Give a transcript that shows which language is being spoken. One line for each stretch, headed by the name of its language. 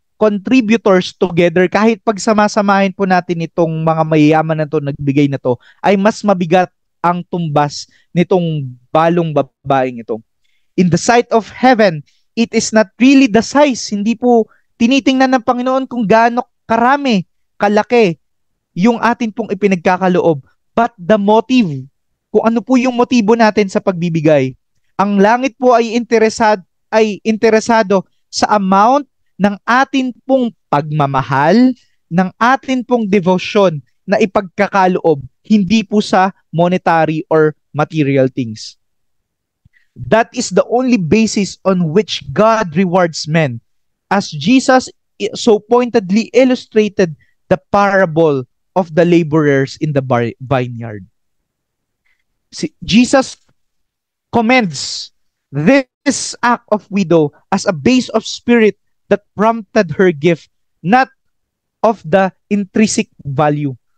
English: contributors together,
Filipino: kahit pagsamasamahin po natin itong mga mayayaman na to, nagbigay na to, ay mas mabigat ang tumbas nitong balong babaeng ito.
English: In the sight of heaven, it is not really the size.
Filipino: Hindi po tinitingnan ng Panginoon kung gaano karami, kalaki yung atin pong ipinagkakaloob,
English: but the motive,
Filipino: kung ano po yung motibo natin sa pagbibigay. Ang langit po ay interesado sa amount ng atin pong pagmamahal, ng atin pong devotion na ipagkakaloob, hindi po sa
English: monetary or material things. That is the only basis on which God rewards men. As Jesus so pointedly illustrated the parable of the laborers in the vineyard. Jesus commends this act of widow as a base of spirit that prompted her gift, not of the intrinsic value.